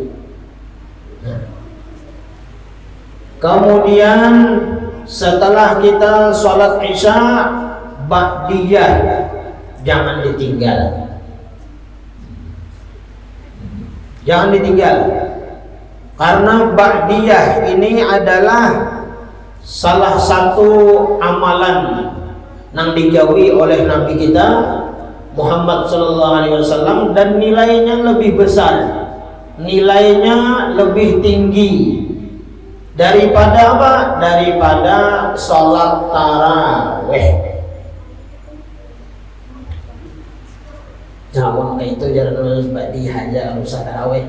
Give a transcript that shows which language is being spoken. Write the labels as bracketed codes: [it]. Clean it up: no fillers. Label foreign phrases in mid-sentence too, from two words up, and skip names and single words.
[bjn] Kemudian setelah kita sholat isya, ba'diyah jangan ditinggal. Jangan ditinggal. Karena ba'diyah ini adalah salah satu amalan yang digawi oleh Nabi kita Muhammad [ar] صلى الله عليه وسلم, [bjn] dan nilainya lebih besar. Nilainya lebih tinggi daripada apa? Daripada sholat tarawih. Namun kayak itu jangan nulis ba'diyah aja, usah tarawih.